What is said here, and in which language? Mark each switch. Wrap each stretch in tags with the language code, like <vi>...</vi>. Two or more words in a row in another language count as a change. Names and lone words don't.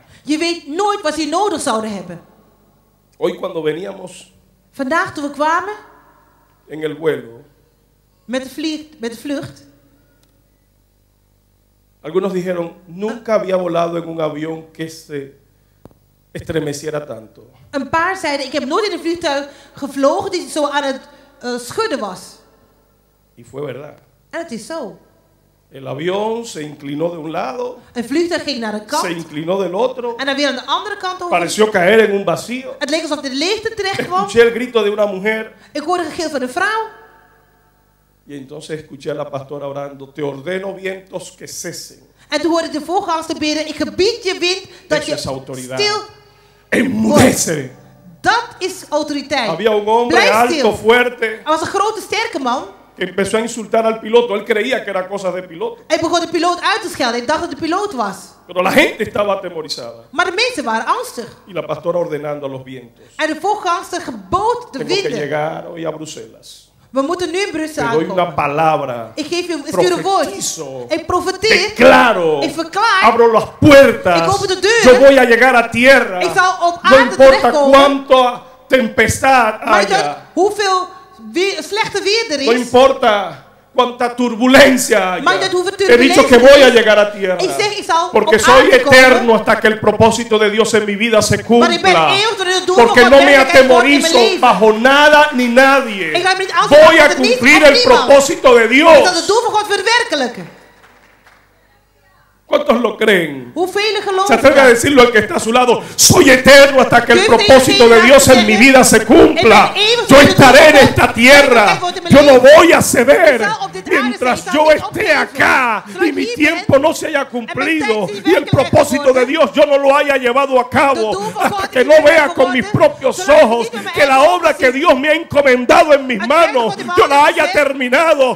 <nl>Je weet nooit wat je nodig zouden hebben.</nl> <es>Hoy cuando veníamos</es> <nl>Vandaag toen we kwamen</nl> <es>en el vuelo,</es> <nl>met de vlucht.</nl> <es>algunos dijeron, nunca había volado en un avión que se estremeciera tanto.</es> <nl>Een paar zeiden, ik heb nooit in een vliegtuig gevlogen die zo aan het schudden was.</nl> <es>Y fue verdad.</es> <nl>En het is zo.</nl> <es>El avión se inclinó de un lado,</es> <nl>Een vliegtuig ging naar de</nl> <es>se</es> <nl>kant</nl> <es>inclinó del otro,</es> <nl>en dan weer aan de andere kant over.</nl> <es>pareció caer en un vacío.</es> <nl>Het leek alsof de leegte terecht kwam.</nl> <es>Escuché el grito de una mujer</es> <nl>Ik hoorde een gegil van een vrouw.</nl> <es>y entonces escuché a la pastora orando, te ordeno vientos que cesen.</es> <nl>En toen hoorde ik de voorgangster bidden, ik gebied je wind dat</nl> <es>Eso</es> <nl>je</nl> <es>es autoridad.</es> <nl>stil.</nl> <es>Enmudece.</es> <nl>Dat is autoriteit.</nl> <es>Había un hombre</es> <nl>Blijf</nl> <es>alto,</es> <nl>stil.</nl> <es>fuerte,</es> <nl>Er was een grote sterke man.</nl> <es>que empezó a insultar al piloto. Él creía que era cosa de piloto.</es> <nl>Hij begon de piloot uit te schelden. Ik dacht dat de piloot was.</nl> <es>Pero la gente estaba atemorizada.</es> <nl>Maar de mensen waren angstig.</nl> <es>Y la pastora ordenando a los vientos.</es> <nl>En de voorgangster gebood de</nl> <es>Tengo que</es> <nl>winden.</nl> <es>llegar hoy a Bruselas.</es> <nl>We moeten nu in Brussel</nl> <es>Te doy una</es> <nl>aankomen.</nl> <es>palabra.</es> <nl>Ik geef je een woord.</nl> <es>Profetizo.</es> <nl>Ik profeteer.</nl> <es>Declaro.</es> <nl>Ik verklaar.</nl> <es>Abro las puertas.</es> <nl>Ik open de deuren.</nl> <es>Yo voy a llegar a tierra.</es> <nl>Ik zal op</nl> <es>No</es> <nl>aarde</nl> <es>importa</es> <nl>terechtkomen.</nl> <es>cuánta tempestad</es> <nl>Maar</nl> <es>haya.</es> <nl>hoeveel slechte weer er</nl> <es>No</es> <nl>is.</nl> <es>importa cuánta turbulencia haya.</es> <nl>Maakt uit hoeveel</nl> <es>He dicho que</es> <nl>turbulentie</nl> <es>voy a</es> <nl>er is.</nl> <es>llegar a tierra.</es> <nl>Ik zeg, ik zal</nl> <es>Porque</es> <nl>op</nl> <es>soy</es> <nl>aarde komen.</nl> <es>eterno hasta que el propósito de Dios en mi vida se</es> <nl>Maar ik ben</nl> <es>cumpla.</es> <nl>eeuwig tot het doel van</nl> <es>Porque</es> <nl>God</nl> <es>no me</es> <nl>werkelijkheid wordt in mijn</nl> <es>atemorizo</es> <nl>leven.</nl> <es>bajo nada ni nadie.</es> <nl>Ik laat me niet afschrikken</nl> <es>Voy</es> <nl>door</nl> <es>a</es> <nl>het niet</nl> <es>cumplir</es> <nl>of</nl> <es>el</es> <nl>niemand.</nl> <es>propósito de</es> <nl>Dat</nl> <es>Dios.</es> <nl>het doel van God verwerkelijken.</nl> <es>¿Cuántos lo creen?</es> <nl>Hoeveel</nl> <es>Se</es> <nl>geloven</nl> <es>atreve a</es> <nl>dat?</nl> <es>decirlo al que está a su lado. Soy eterno hasta que el propósito de Dios en mi vida se cumpla. Yo estaré en esta tierra. Yo no voy a ceder. Mientras yo esté acá y mi tiempo no se haya cumplido y el propósito de Dios yo no lo haya llevado a cabo, hasta que no vea con mis propios ojos que la obra que Dios me ha encomendado en mis manos yo la haya terminado.</es>